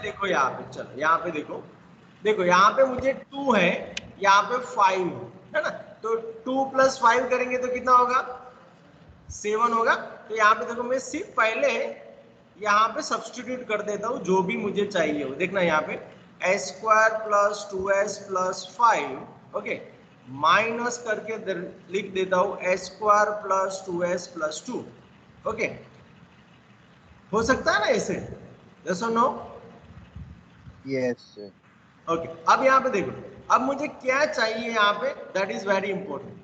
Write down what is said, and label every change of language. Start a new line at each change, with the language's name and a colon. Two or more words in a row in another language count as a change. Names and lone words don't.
Hindi: देखो यहाँ पे, चलो यहाँ पे देखो, देखो यहाँ पे मुझे 2 है, यहाँ पे 5 है ना, तो 2 + 5 करेंगे तो कितना होगा, 7 होगा. तो यहाँ पे देखो मैं सिर्फ पहले यहाँ पे सब्स्टिट्यूट कर देता हूँ जो भी मुझे चाहिए हो. देखना यहाँ पे
English: s square plus 2s plus 5.
Hindi: ओके, माइनस करके लिख देता हूं
English: s square plus 2s plus 2.
Hindi: ओके, हो सकता है ना ऐसे? यस और नो?
English: yes sir,
Hindi: ओके, अब यहाँ पे देखो, अब मुझे क्या चाहिए यहाँ पे,
English: that is very important.